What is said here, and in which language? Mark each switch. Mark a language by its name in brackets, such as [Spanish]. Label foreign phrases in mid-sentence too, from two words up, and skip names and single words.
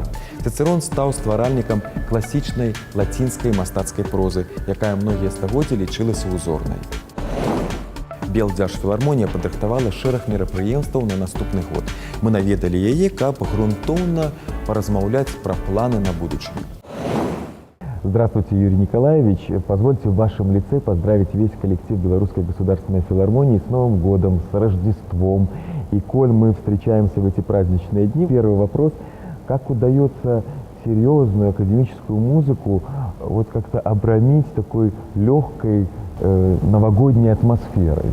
[Belarusian] Цицерон стаў стваральнікам класічнай лацінскай мастацкай прозы, якая многія стагоддзі лічылася узорнай. Белдзяржфілармонія падрыхтавала шэраг мерапрыемстваў на наступны год. Мы наведалі яе, каб грунтоўна паразмаўляць пра планы на будучыню. [Russian] Здравствуйте, Юрий Николаевич. Позвольте в вашем лице поздравить весь коллектив Белорусской государственной филармонии с Новым годом, с Рождеством. И коль мы встречаемся в эти праздничные дни, первый вопрос: как удается серьезную академическую музыку вот как-то обрамить такой легкой новогодней атмосферой?